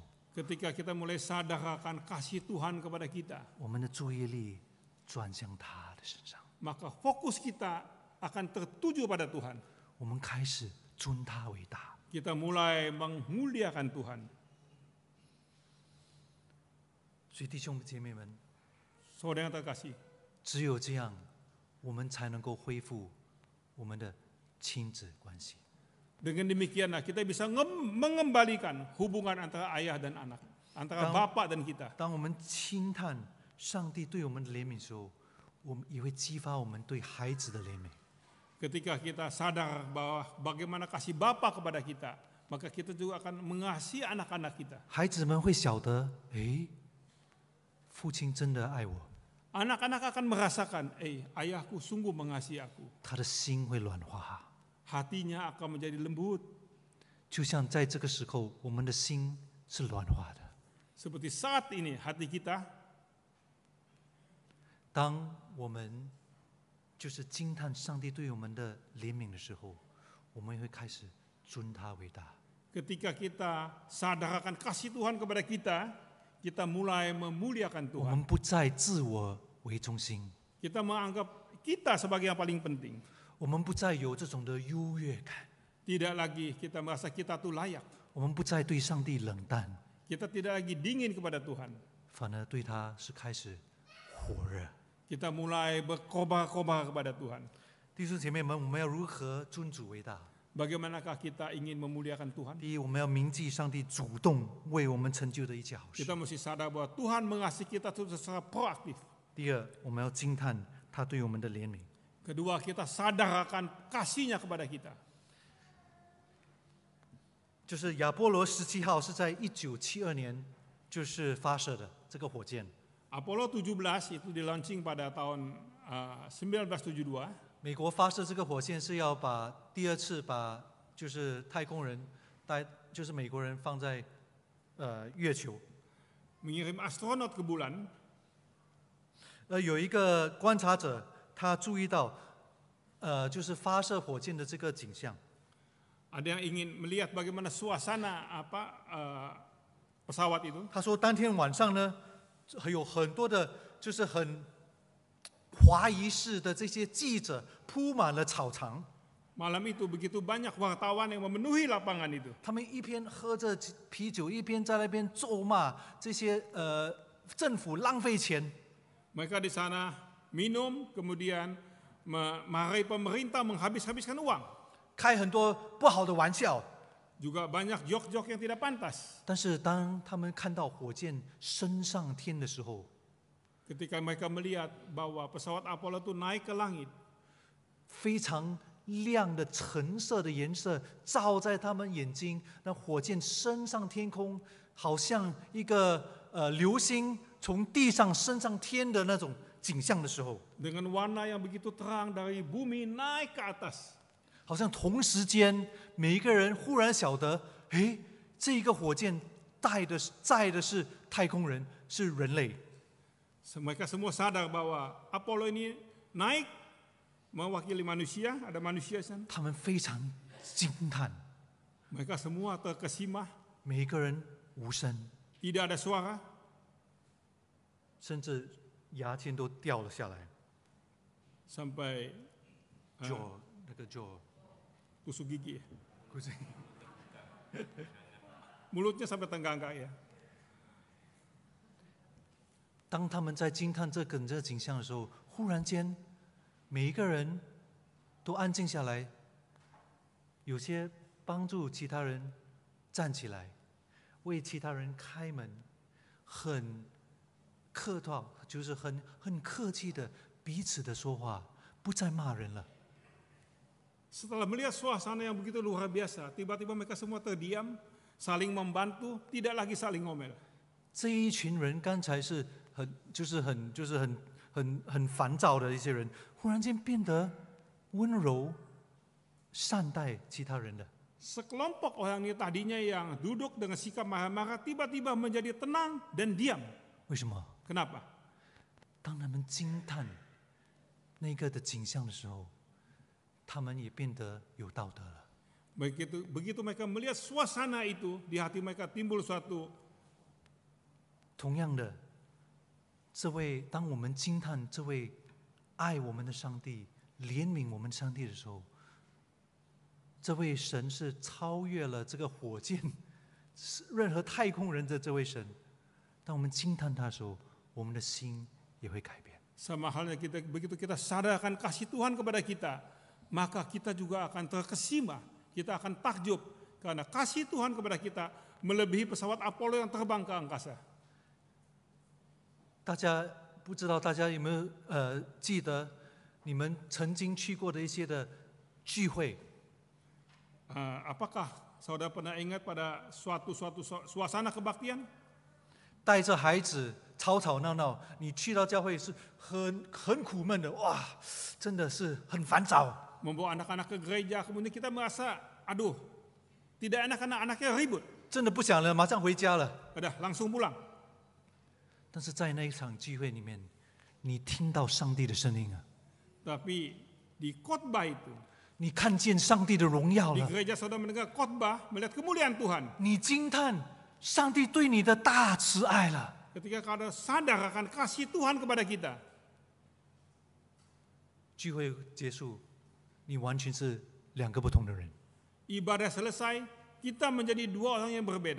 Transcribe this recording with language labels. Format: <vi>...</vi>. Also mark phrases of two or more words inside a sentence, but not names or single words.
<id>Ketika kita mulai sadar akan kasih Tuhan kepada kita,</id> <zh>我们的注意力转向他的身上，</zh> <id>maka fokus kita akan tertuju pada Tuhan.</id> <zh>我们开始尊他为大。</zh> <id>Kita mulai memuliakan Tuhan.</id> <zh>所以弟兄姐妹们，</zh> <id>Saudara yang terkasih,</id> <zh>只有这样，我们才能够恢复我们的亲子关系。</zh> <id>dengan demikianlah kita bisa mengembalikan hubungan antara ayah dan anak, antara bapak dan kita.</id> <zh>当我们轻叹上帝对我们的怜悯的时候，我们也会激发我们对孩子的怜悯。</zh> <id>Ketika kita sadar bahwa bagaimana kasih Bapa kepada kita, maka kita juga akan mengasihi anak-anak kita.</id> <zh>孩子们会晓得，父亲真的爱我，</zh> <id>Anak-anak akan merasakan, ayahku sungguh mengasihi aku.</id> <zh>他的心会软化。</zh> <id>Hatinya akan menjadi lembut.</id> <zh>就像在这个时候，我们的心是软化的。</zh> <id>Seperti saat ini hati kita,</id> <zh>当我们就是惊叹上帝对我们的怜悯的时候，我们会开始尊他为大。</zh> <id>ketika kita sadar akan kasih Tuhan kepada kita, kita mulai memuliakan</id> <zh>我</zh> <id>Tuhan.</id> <zh>们不再自我为中心，</zh> <id>Kita menganggap kita sebagai yang paling penting.</id> <zh>我们不再有这种的优越感，</zh> <id>Tidak lagi kita merasa kita tuh layak.</id> <zh>我们不再对上帝冷淡，</zh> <id>Kita tidak lagi dingin kepada Tuhan.</id> <zh>反而对他是开始火热。</zh> <id>Kita mulai berkobar-kobar kepada Tuhan.</id> <zh>弟兄姐妹们，我们要如何尊主为大？</zh> <id>Bagaimanakah kita ingin memuliakan Tuhan?</id> <zh>第一，我们要铭记上帝主动为我们成就的一切好事</zh> <id>Kita； mesti sadar bahwa Tuhan mengasihi kita itu secara proaktif.</id> <zh>第二，我们要惊叹他对我们的怜悯；</zh> <id>Kedua, kita sadar akan kasih-Nya kepada kita.</id> <zh>就是亚波罗17号是在1972年就是发射的这个火箭。</zh> <id>Apollo 17 itu di-launching pada tahun 1972.</id> <zh>美国发射这个火箭是要把第二次把就是太空人就是美国人放在月球。</zh> <id>Mengirim astronot ke bulan.</id> <zh>有一个观察者他注意到就是发射火箭的这个景象。</zh> <id>Ada yang ingin melihat bagaimana suasana pesawat itu.</id> <zh>他说当天晚上呢，有很多的就是很华夷式的这些记者铺满了草场。</zh> <id>Malam itu begitu banyak wartawan yang memenuhi lapangan itu.</id> <zh>他们一边喝着啤酒，一边在那边咒骂这些政府浪费钱。</zh> <id>Mereka di sana minum, kemudian marahi pemerintah menghabis-habiskan uang.</id> <zh>开很多不好的玩笑，</zh> <id>Juga banyak jok-jok yang tidak pantas.</id> <zh>但是当他们看到火箭升上天的时候，</zh> <id>Ketika mereka melihat bahwa pesawat Apollo itu naik ke langit,</id> <zh>非常亮的橙色的颜色照在他们眼睛，那火箭升上天空，好像一个流星从地上升上天的那种景象的时候，</zh> <id>dengan warna yang begitu terang dari bumi naik ke atas.</id> <zh>好像同时间每一个人忽然晓得，诶，这一个火箭载的是太空人，是人类。</zh> <id>Mereka semua sadar bahwa Apollo ini naik mewakili manusia, ada manusia di sana.</id> <zh>他们非常惊叹，</zh> <id>Mereka semua terkesima,</id> <zh>每一个人无声，</zh> <id>tidak ada suara,</id> <zh>甚至牙签都掉了下来。</zh> <id>sampai</id> <zh>那个</zh> <id>tusuk gigi. Mulutnya sampai tenggangkak ya.</id> <zh>当他们在惊叹这个景象的时候，忽然间，每一个人都安静下来，有些帮助其他人站起来，为其他人开门，很客套，就是很客气的彼此的说话，不再骂人了。</zh> <id>Setelah melihat suasana yang begitu luar biasa, tiba-tiba mereka semua terdiam, saling membantu, tidak lagi saling ngomel.</id> <zh>这一群人刚才是很烦躁的一些人，忽然间变得温柔、善待其他人了。</zh> <id>Sekelompok orang ini tadinya yang duduk dengan sikap marah-marah, tiba-tiba menjadi tenang dan diam.</id> <zh>为什么？</zh> <id>Kenapa?</id> <zh>当他们惊叹那个的景象的时候，他们也变得有道德了。</zh> <id>Begitu mereka melihat suasana itu, di hati mereka timbul suatu</id> <zh>同样的，当我们惊叹这位爱我们的上帝、怜悯我们上帝的时候，这位神是超越了这个火箭、任何太空人的这位神。当我们惊叹他的时候，我们的心也会改变。</zh> <id>sama halnya begitu kita sadarkan kasih Tuhan kepada kita, maka kita juga akan terkesima, kita akan takjub karena kasih Tuhan kepada kita melebihi pesawat Apollo yang terbang ke angkasa.</id> <zh>大家不知道大家有没有记得你们曾经去过的一些的聚会？</zh> <id>Apakah saudara pernah ingat pada suatu suasana kebaktian?</id> <zh>带着孩子吵吵闹闹，你去到教会是很苦闷的，哇，真的是很烦躁。</zh> <id>Membawa anak-anak ke gereja, kemudian kita merasa, aduh, tidak enak karena anaknya ribut.</id> <zh>真的不想了，马上回家了。</zh> <id>Udah, langsung pulang.</id> <zh>但是在那一场聚会里面，你听到上帝的声音啊，</zh> <id>Tapi di khotbah itu,</id> <zh>你看见上帝的荣耀</zh> <id>di</id> <zh>了，</zh> <id>gereja saudara mendengar khotbah, melihat kemuliaan Tuhan.</id> <zh>你惊叹上帝对你的大慈爱了。</zh> <id>Ketika kau sadar akan kasih Tuhan kepada kita,</id> <zh>聚会结束，你完全是两个不同的人。</zh> <id>ibadah selesai, kita menjadi dua orang yang berbeda.</id>